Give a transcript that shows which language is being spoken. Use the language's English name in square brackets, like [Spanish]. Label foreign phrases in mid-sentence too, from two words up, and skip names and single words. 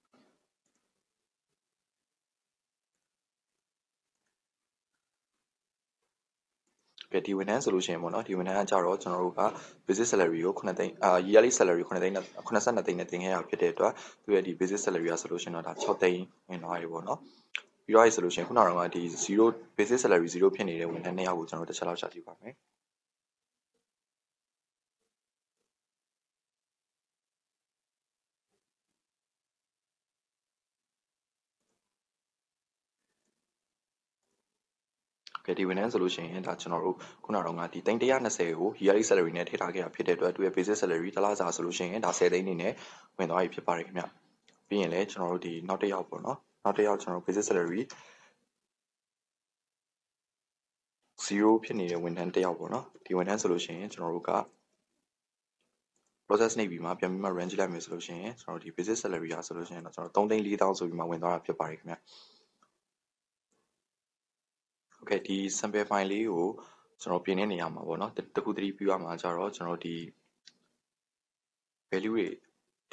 [Burmese] ဒီဝန်ထမ်းဆိုလို့ရှိရင်ပေါ့နော်ဒီဝန်ထမ်းကကြတော့ကျွန်တော်တို့က [English] basic salary [Burmese] ကို9သိန်း [English] yearly salary [Burmese] 9သိန်း82သိန်းနဲ့တင်ခဲ့ရဖြစ်တဲ့အတွက်သူရဲ့ဒီ [English] basic salary [Burmese] ကဆိုလို့ရှိရင်တော့ဒါ6သိန်းဝင်သွားပြီပေါ့နော်ပြီးတော့ဆိုလို့ရှိရင်ခုနကတော့ဒီ0 [English] basic salary [Burmese] 0ဖြစ်နေတဲ့ဝန်ထမ်း2ယောက်ကိုကျွန်တော်တစ်ချက်လောက်ရှာကြည့်ပါမယ် ဒီဝန်ထမ်းဆိုလို့ရှိရင်ဒါကျွန်တော်တို့ခုနကတော့ဒီ320ကို [English] yearly salary [Burmese] နဲ့ထည့်ထားခဲ့တာဖြစ်တဲ့အတွက်သူရဲ့ [English] basic salary [Burmese] တစ်လစာဆိုလို့ရှိရင်ဒါ10သိန်းနေနဲ့ဝင်သွားပြီဖြစ်ပါတယ်ခင်ဗျပြီးရင်လည်းကျွန်တော်တို့ဒီနောက်တစ်ယောက်ပေါ့နော်နောက်တစ်ယောက်ကျွန်တော် [English] basic salary [Burmese] 0ဖြစ်နေတဲ့ဝန်ထမ်းတစ်ယောက်ပေါ့နော်ဒီဝန်ထမ်းဆိုလို့ရှိရင်ကျွန်တော်တို့က process နှိပ်ပြီးမှပြန်ပြီးမှ run ကြည့်လိုက်မယ်ဆိုလို့ရှိရင်ကျွန်တော်တို့ဒီ [English] basic salary [Burmese] ကဆိုလို့ရှိရင်တော့ကျွန်တော်3,400,000ဆိုပြီးမှဝင်သွားတာဖြစ်ပါတယ်ခင်ဗျဒီ [English] sample file [Burmese] လေးကိုကျွန်တော်ပြင်နေနေရမှာပေါ့နော်တခုတည်းပြရမှာကြတော့ကျွန်တော်ဒီ value တွေဒီ